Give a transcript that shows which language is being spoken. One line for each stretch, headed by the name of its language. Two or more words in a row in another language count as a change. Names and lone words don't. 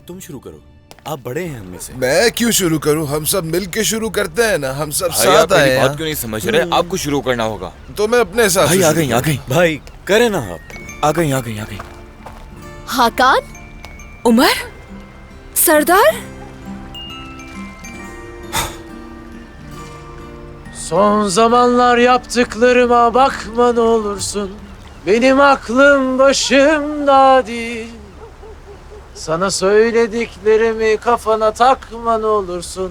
Hindi: कहा तुम शुरू करो, आप बड़े हैं हम में से। मैं क्यों शुरू करूं? हम सब मिलके शुरू करते हैं ना, हम सब भाई साथ आप मेरी आए बात हैं। क्यों नहीं समझ रहे? आपको शुरू करना होगा। तो मैं अपने हिसाब भाई से आ शुरू गई आ गई भाई करे ना आप। आ गई आ गई आ गई। हाकान, उमर, सरदार,
Turkish: Son zamanlar yaptıklarıma bakma ne olursun. Benim aklım başımda değil. Sana söylediklerimi kafana takma ne olursun.